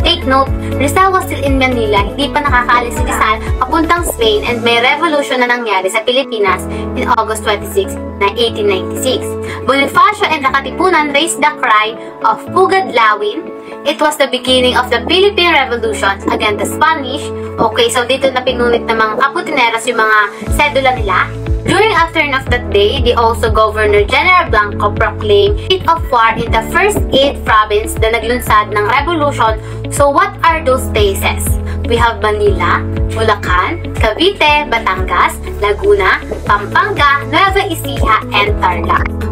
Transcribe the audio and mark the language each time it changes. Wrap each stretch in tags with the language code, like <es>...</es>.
<en>Take note, Rizal was still in Manila,</en> <tl>hindi pa nakakaalis si Rizal papuntang Spain, and may revolution na nangyari sa Pilipinas in August 26, 1896.</tl> <en>Bonifacio and the Katipunan raised the cry of Pugad Lawin. It was the beginning of the Philippine Revolution against the Spanish.</en> <tl>Okay, so dito na pinunit ng mga Kaputineros yung mga sedula nila.</tl> <en>During afternoon of that day, the also Governor General Blanco proclaimed state of war in the first 8 provinces</en> <tl>na naglunsad ng revolution.</tl> <en>So what are those places? We have Manila, Bulacan, Cavite, Batangas, Laguna, Pampanga, Nueva Ecija, and Tarlac.</en>